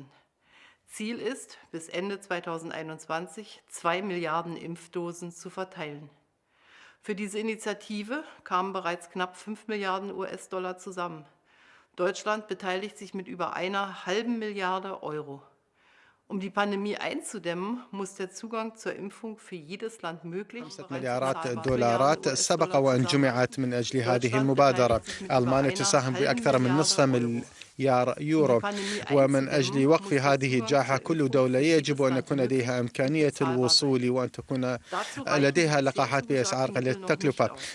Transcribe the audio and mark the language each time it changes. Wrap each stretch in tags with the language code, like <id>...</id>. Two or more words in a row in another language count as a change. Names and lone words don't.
<de>Ziel ist, bis Ende 2021 2 Milliarden Impfdosen zu verteilen. Für diese Initiative kamen bereits knapp 5 Milliarden US-Dollar zusammen. Deutschland beteiligt sich mit über einer halben Milliarde Euro. Um die Pandemie einzudämmen, muss der Zugang zur Impfung für jedes Land möglich sein.</de> <ar>5 مليارات دولارات سبق وأن جمعت من أجل هذه المبادرة. ألمانيا تساهم بأكثر من نصف مليار يورو، ومن أجل وقف هذه الجائحة كل دولة يجب أن يكون لديها إمكانية الوصول وأن تكون لديها لقاحات بأسعار قليلة التكلفة.</ar>